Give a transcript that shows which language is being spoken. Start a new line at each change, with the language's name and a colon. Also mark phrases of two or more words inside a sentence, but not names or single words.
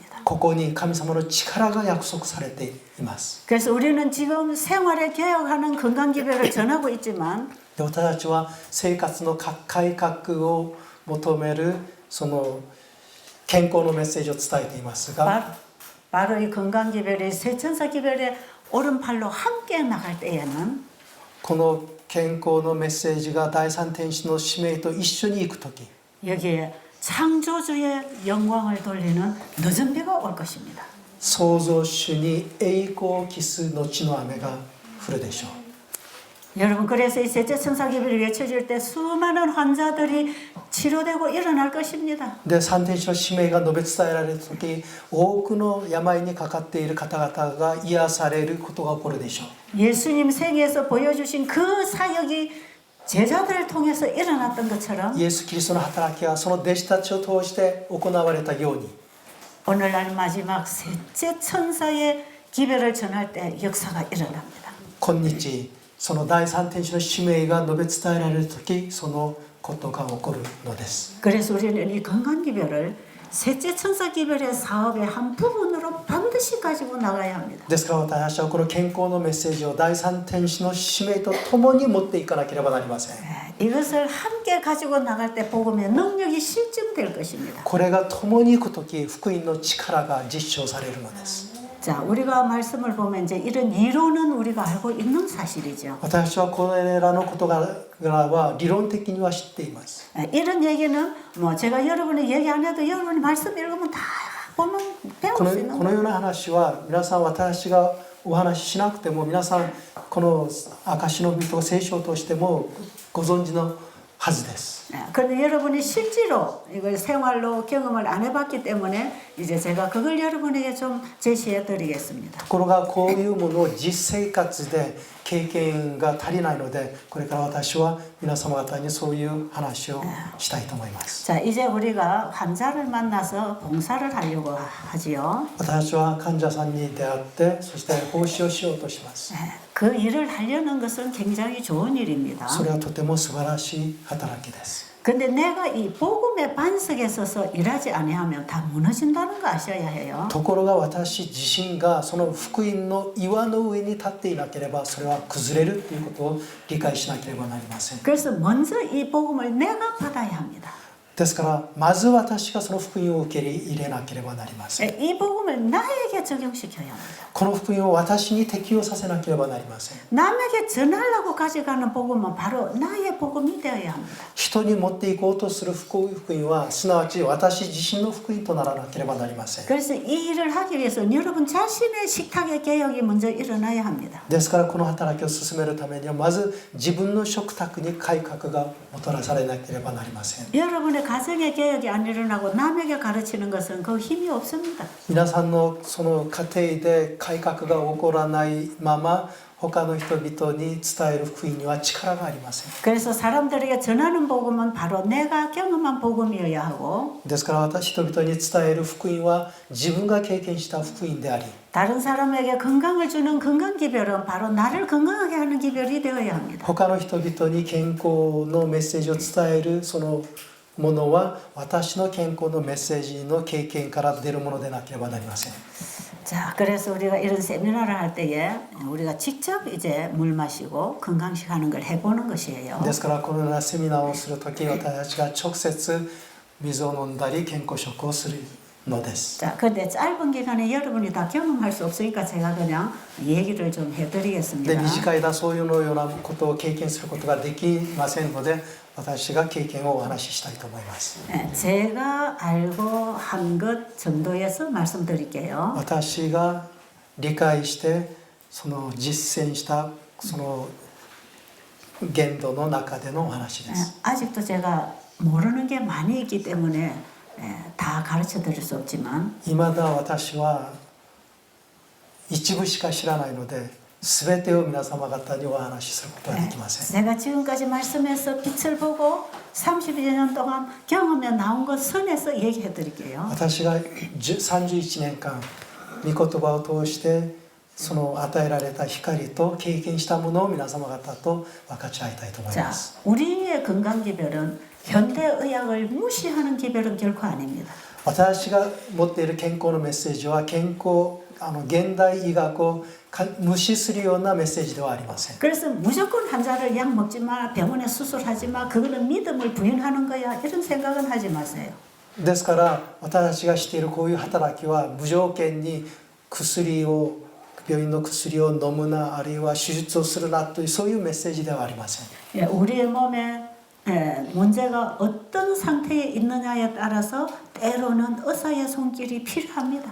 Japanese: ここに神様の力が約束されています。
Korean: 그래서 우리는 지금 생활에 개혁하는 건강 기별을 전하고 있지만
Japanese: で私たちは生活の改革を求めるその健康のメッセージを伝えていますが
Korean: 바로 이 건강 기별이 세천사 기별의 오른팔로 함께 나갈 때에는
Japanese: この健康のメッセージが第三天使の使命と一緒に行くとき
Korean: 여기에 창조주의 영광을 돌리는 늦은 비가 올 것입니다.
Japanese: 創造主に栄光を期す後の雨が降るでしょう。
Korean: 여러분 그래서 이 셋째 천사 기별이 외쳐질 때 수많은 환자들이 치료되고 일어날 것입니다.
Japanese: で三天使の使命が述べ伝えられるとき多くの病にかかっている方々が癒されることが起こるでしょう。
Korean: 예수님 생애에서 보여주신 그 사역이 제자들을 통해서 일어났던 것처럼
Japanese: イエス・キリストの働きはその弟子たちを通して行われたように
Korean: 오늘날 마지막 셋째 천사의 기별을 전할 때 역사가 일어납니다.
Japanese: 今日その第三天使の使命が述べ伝えられる時そのことが起こるのです
Korean: 그래서 우리는 이 건강 기별을 셋째 천사 기별의 사업의 한 부분으로 반드시 가지고 나가야 합니다.
Japanese: ですから私たちはこの健康のメッセージを第三天使の使命とともに持っていかなければなりません
Korean: 이것을 함께 가지고 나갈 때 복음의 능력이 실증될 것입니다.
Japanese: これが共に行く時福音の力が実証されるのです
Korean: 자, 우리가 말씀을 보면 이제 이런 이론은 우리가 알고 있는 사실이죠.
Japanese: 私たちはこれらの事柄は理論的には知っています
Korean: 이런 얘기는 뭐 제가 여러분이 얘기 안 해도 여러분이 말씀 읽으면 다 보면
Japanese: こ
Korean: 배울 수 있는
Japanese: のような話は皆さん私がお話ししなくても皆さんこの証の実と聖書としてもご存知のはずです
Korean: 그런데 여러분이 실제로 이걸 생활로 경험을 안 해봤기 때문에 이제 제가 그걸 여러분에게 좀 제시해 드리겠습니다.
Japanese: ところがこういうものを実生活で経験が足りないのでこれから私は皆様方にそういう話をしたいと思います
Korean: 자, 이제 우리가 환자를 만나서 봉사를 하려고 하지요.
Japanese: 私たちは患者さんに出会ってそして奉仕をしようとします
Korean: 그 일을 하려는 것은 굉장히 좋은 일입니다.
Japanese: それはとても素晴らしい働きです
Korean: 근데 내가 이 복음의 반석에 서서 일하지 아니하면 다 무너진다는 거 아셔야 해요.
Japanese: ところが私自身がその福音の岩の上に立っていなければそれは崩れるということを理解しなければなりません
Korean: 그래서 먼저 이 복음을 내가 받아야 합니다.
Japanese: ですからまず私がその福音を受け入れなければなりません
Korean: 이 복음을 나에게 적용시켜야 합니다.
Japanese: この福音を私に適用させなければなりません
Korean: 남에게 전하려고 가져가는 복음은 바로 나의 복음이 되어야 합니다.
Japanese: 人に持っていこうとする福音はすなわち私自身の福音とならなければなりません
Korean: 그래서 이 일을 하기 위해서는 여러분 자신의 식탁의 개혁이 먼저 일어나야 합니다.
Japanese: ですからこの働きを進めるためにはまず自分の食卓に改革がもたらされなければなりません
Korean: 여러분의 가정의 개혁이 안 일어나고 남에게 가르치는 것은 그 힘이 없습니다.
Japanese: 皆さんのその家庭で改革が起こらないまま他の人々に伝える福音には力がありません
Korean: 그래서 사람들에게 전하는 복음은 바로 내가 경험한 복음이어야 하고
Japanese: ですから人々に伝える福音は自分が経験した福音であり
Korean: 다른 사람에게 건강을 주는 건강 기별은 바로 나를 건강하게 하는 기별이 되어야 합니다.
Japanese: 他の人々に健康のメッセージを伝えるそのものは私の健康のメッセージの経験から出るものでなければなりません
Korean: 자, 그래서 우리가 이런 세미나를 할 때에 우리가 직접 이제 물 마시고 건강식 하는 걸 해보는 것이에요.
Japanese: ですからこのようなセミナーをするとき私たちが直接水を飲んだり健康食をするのです
Korean: 자, 근데 짧은 기간에 여러분이 다 경험할 수 없으니까 제가 그냥 얘기를 좀
Japanese: で
Korean: 해드리겠습니다.
Japanese: 短い間そういうようなことを経験することができませんので私が経験をお話ししたいと思います
Korean: 제가 알고 한 것 정도에서 말씀드릴게요.
Japanese: 私が理解してその実践したその限度の中でのお話です
Korean: 아직도 제가 모르는 게 많이 있기 때문에 다 가르쳐 드릴 수 없지만
Japanese: 未だ私は一部しか知らないので全てを皆様方にお話しすることはできません
Korean: 제가 지금까지 말씀해서 빛을 보고 30여 년 동안 경험에 나온 것 선에서 얘기해 드릴게요.
Japanese: 私が31年間御言葉を通してその与えられた光と経験したものを皆様方と分かち合いたいと思い
Korean: 자,
Japanese: ます
Korean: 우리의 건강 기별은 현대의학을 무시하는 기별은 결코 아닙니다.
Japanese: 私が持っている健康のメッセージは健康現代医学を無視するようなメッセージではありません
Korean: 그래서 무조건 환자를 약 먹지 마, 병원에 수술하지 마, 그거는 믿음을 부인하는 거야, 이런 생각은 하지 마세요.
Japanese: ですから私たちがしているこういう働きは無条件に病院の薬を飲むなあるいは手術をするなというそういうメッセージではありません
Korean: 예, 우리의 몸에 문제가 어떤 상태에 있느냐에 따라서 때로는 의사의 손길이 필요합니다.